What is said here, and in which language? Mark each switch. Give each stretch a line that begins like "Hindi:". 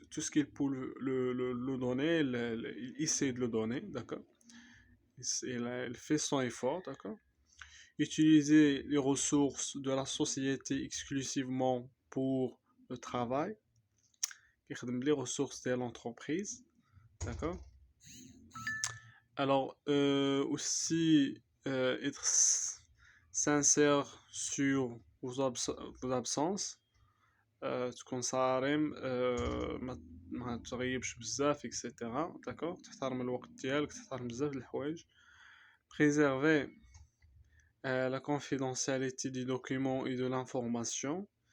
French: qu'il peut le donner, il essaie de le donner, d'accord, il fait son effort, d'accord. Utiliser les ressources de la société exclusivement pour le travail, les ressources de l'entreprise, d'accord. Alors, aussi être sincère sur vos absences,
Arabic: تكون صارم، ما تغيبش بزاف اكسيتيرا، داكوغ، تحترم الوقت ديالك، تحترم بزاف د الحوايج.
French: préserver la confidentialité des documents et de l'information.